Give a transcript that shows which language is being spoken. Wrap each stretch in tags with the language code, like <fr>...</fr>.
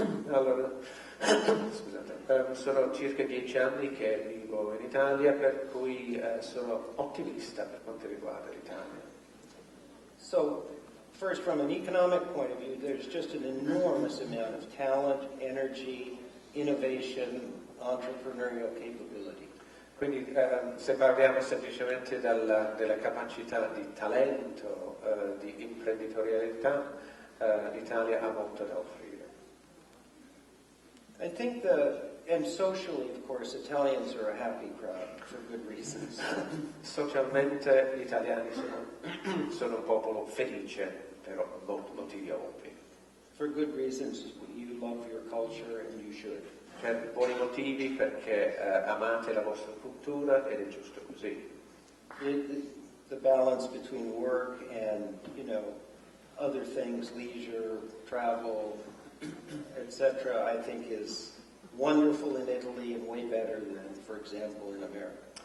<it>Allora, scusate, sono circa 10 anni che vivo in Italia, per cui sono ottimista per quanto riguarda l'Italia.</it> <en>So, first, from an economic point of view, there's just an enormous amount of talent, energy, innovation, entrepreneurial capability.</en> <it>Quindi se parliamo semplicemente della capacità di talento, di imprenditorialità, l'Italia ha molto da offrire.</it> <en>I think and socially, of course, Italians are a happy crowd for good reasons.</en> <it>Socialmente gli italiani sono un popolo felice per motivi ovvi.</it> <en>For good reasons, you love your culture and you should.</en> <it>Per buoni motivi, perché amate la vostra cultura ed è giusto così.</it> <en>The balance between work and, other things, leisure, travel, etc., I think is wonderful in Italy and way better than, for example, in America.</en>